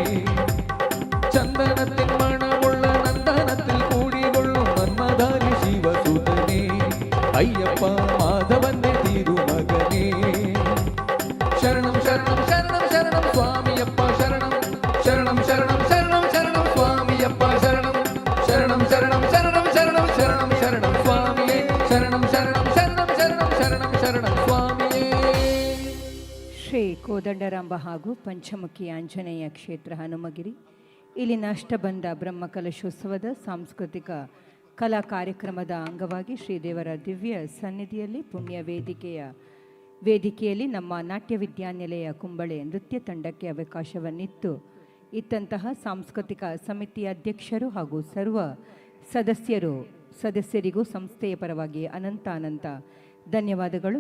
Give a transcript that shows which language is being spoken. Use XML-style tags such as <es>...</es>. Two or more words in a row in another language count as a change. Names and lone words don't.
<ml>ചന്ദനത്തിൻ മണമുള്ള നന്ദനത്തിൽ കൂടികൊള്ളും മന്മധാരി ശിവസുതനെ അയ്യപ്പ മാധവന്റെ തിരുമകനെ ശരണം ശരണം ശരണം ശരണം സ്വാമിയപ്പ ശരണം ശരണം ശരണം ശരണം ശരണം സ്വാമിയപ്പ ശരണം ശരണം ശരണം ശരണം ശരണം ശരണം ശരണം സ്വാമിയേ ശരണം ശരണം ശരണം ശരണം ശരണം ശരണം സ്വാമിയേ.</ml> <kn>ಶ್ರೀ ಕೋದಂಡರಾಂಬ ಹಾಗೂ ಪಂಚಮುಖಿ ಆಂಜನೇಯ ಕ್ಷೇತ್ರ ಹನುಮಗಿರಿ ಇಲ್ಲಿನ ಅಷ್ಟಬಂಧ ಬ್ರಹ್ಮಕಲಶೋತ್ಸವದ ಸಾಂಸ್ಕೃತಿಕ ಕಲಾ ಕಾರ್ಯಕ್ರಮದ ಅಂಗವಾಗಿ ಶ್ರೀದೇವರ ದಿವ್ಯ ಸನ್ನಿಧಿಯಲ್ಲಿ ಪುಣ್ಯ ವೇದಿಕೆಯಲ್ಲಿ ನಮ್ಮ ನಾಟ್ಯ ವಿದ್ಯಾನಿಲಯ ಕುಂಬಳೆ ನೃತ್ಯ ತಂಡಕ್ಕೆ ಅವಕಾಶವನ್ನಿತ್ತು ಇತ್ತಂತಹ ಸಾಂಸ್ಕೃತಿಕ ಸಮಿತಿಯ ಅಧ್ಯಕ್ಷರು ಹಾಗೂ ಸರ್ವ ಸದಸ್ಯರಿಗೂ ಸಂಸ್ಥೆಯ ಪರವಾಗಿ ಅನಂತ ಧನ್ಯವಾದಗಳು.</kn>